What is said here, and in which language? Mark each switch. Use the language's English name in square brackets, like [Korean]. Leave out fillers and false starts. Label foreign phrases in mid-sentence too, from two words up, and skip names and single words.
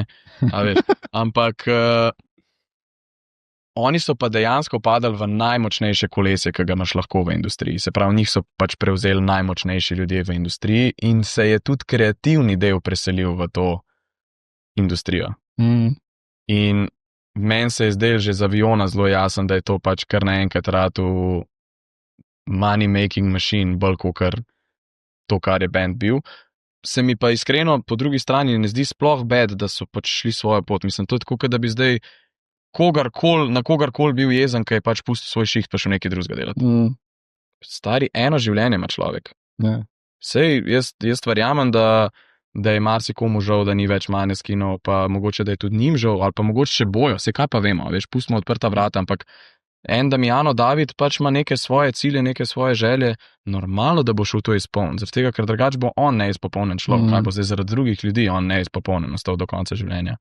[Slovenian] A veš, ampak oni so pa dejansko padali v najmočnejše kolesje, ki ga imaš lahko v industriji. Se pravi, njih so pač prevzeli najmočnejši ljudje v industriji in se je tudi kreativni del preselil v to industrijo. In meni se je zdelo že z aviona zelo jasen, da je to pač kar naenkrat ratu [English] money making machine, [Slovenian] bolj kakor to, kar je band bil. Se mi pa iskreno po drugi strani ne zdi sploh bad, da so pač šli svojo pot. Mislim, to je tako, da bi zdaj na kogarkoli bil jezen, ki je pač pustil svoj šiht, pa še nekaj drugega delati. Stari, eno življenje ima človek. Sej, jaz verjamem, da je marsikomu žal, da ni več Måneskinov, pa mogoče, da je tudi njim žal, ali pa mogoče še bojo, sej kaj pa vemo, veš, pustimo odprta vrata, ampak en Damjano David pač ima neke svoje cilje, neke svoje želje, normalno, da bo šel to izpolniti, zaradi tega, ker drugače bo on neizpopolnen človek, ali bo zdaj zaradi drugih ljudi on neizpopolnen ostal do konca življenja.